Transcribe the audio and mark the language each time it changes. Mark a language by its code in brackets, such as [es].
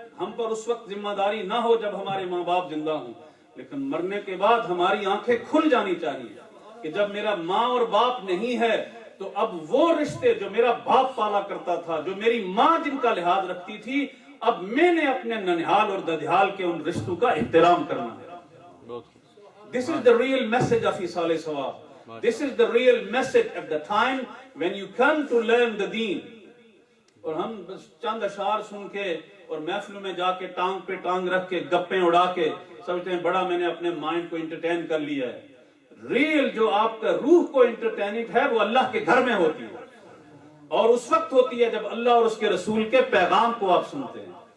[ur] ہم پر اس وقت ذمہ داری نہ ہو جب ہمارے ماں باپ زندہ ہوں، لیکن مرنے کے بعد ہماری آنکھیں کھل جانی چاہیے کہ جب میرا ماں اور باپ نہیں ہے تو اب وہ رشتے جو میرا باپ پالا کرتا تھا، جو میری ماں جن کا لحاظ رکھتی تھی، اب میں نے اپنے ننھیال اور ددھیال کے ان رشتوں کا احترام کرنا ہے. [en] This is the real message of ایصال ثواب. This is the real message at the time when you come to learn the deen. [ur] اور ہم چند اشعار سن کے اور محفلوں میں جا کے ٹانگ پہ ٹانگ رکھ کے گپیں اڑا کے سمجھتے ہیں بڑا میں نے اپنے مائنڈ کو انٹرٹین کر لیا ہے. ریل جو آپ کا روح کو انٹرٹیننگ ہے وہ اللہ کے گھر میں ہوتی ہے، اور اس وقت ہوتی ہے جب اللہ اور اس کے رسول کے پیغام کو آپ سنتے ہیں.